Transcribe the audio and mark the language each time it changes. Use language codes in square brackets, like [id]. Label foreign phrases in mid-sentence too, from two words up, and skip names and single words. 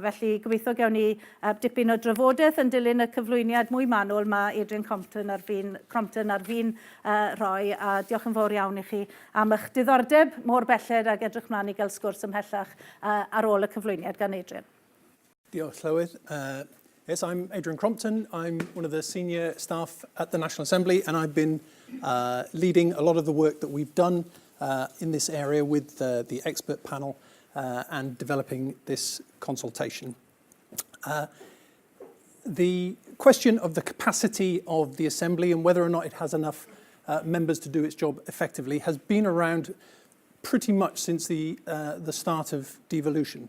[cy] Felly gobeithio gewn ni dipyn o drafodaeth yn dilyn y cyflwyniad mwy manwl mae Adrian Crompton ar fin rhoi, a diolch yn fawr iawn I chi am eich diddordeb mor belled ac edrych mlaen I gael sgwrs ymhellach ar ôl y cyflwyniad gan Adrian. Diolch, Llywydd. [en] Yes, I'm Adrian Crompton. I'm one of the senior staff at the National Assembly, and I've been leading a lot of the work that we've done in this area with the expert panel and developing this consultation. The question of the capacity of the Assembly and whether or not it has enough members to do its job effectively has been around pretty much since the start of devolution.